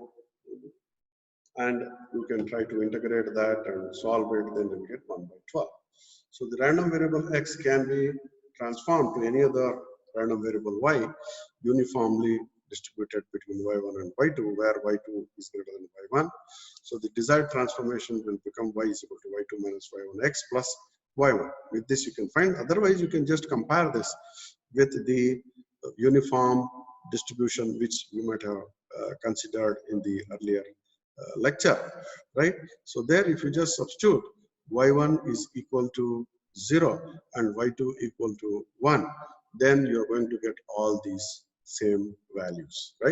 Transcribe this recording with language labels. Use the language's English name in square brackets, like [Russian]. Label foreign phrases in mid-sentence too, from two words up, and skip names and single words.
[English] And you can try to integrate that and solve it, then you get 1 by 12. So the random variable x can be transformed to any other random variable y uniformly distributed between y1 and y2, where y2 is greater than y1. So the desired transformation will become y is equal to y2 minus y1x plus y1. With this you can find. Otherwise you can just compare this with the uniform distribution which you might have considered in the earlier lecture, right? So there, if you just substitute y1 is equal to 0 and y2 equal to 1, then you're going to get all these same values, right?